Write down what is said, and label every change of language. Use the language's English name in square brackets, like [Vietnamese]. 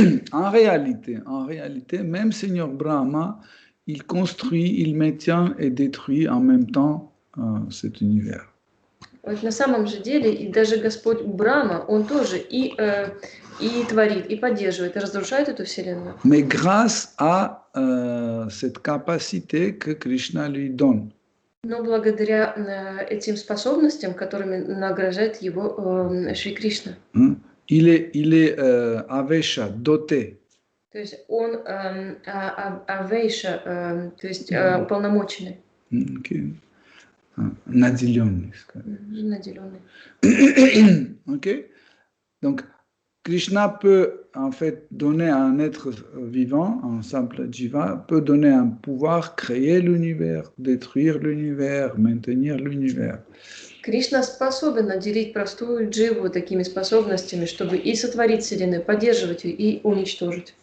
[French] En réalité, même Seigneur Brahma, il construit, il maintient et détruit en même temps cet univers. [Russian] Вот на самом же деле, и даже Господь Брахма, он тоже и творит, и поддерживает, и разрушает эту вселенную. [French] Mais grâce à cette capacité que Krishna lui donne. [Russian] Но благодаря этим способностям, которыми награждает его Шри Кришна. [French] Il est Avesha, doté. [Russian] То есть он Авейша, то есть уполномоченный. Okay. Наделенный. Наделенный. Ok. [French] Donc, Krishna peut en fait donner à un être vivant, un simple jiva, peut donner un pouvoir, créer l'univers, détruire l'univers, maintenir l'univers. [Russian] Кришна способен наделить простую дживу такими способностями, чтобы и сотворить вселенную, поддерживать ее и уничтожить.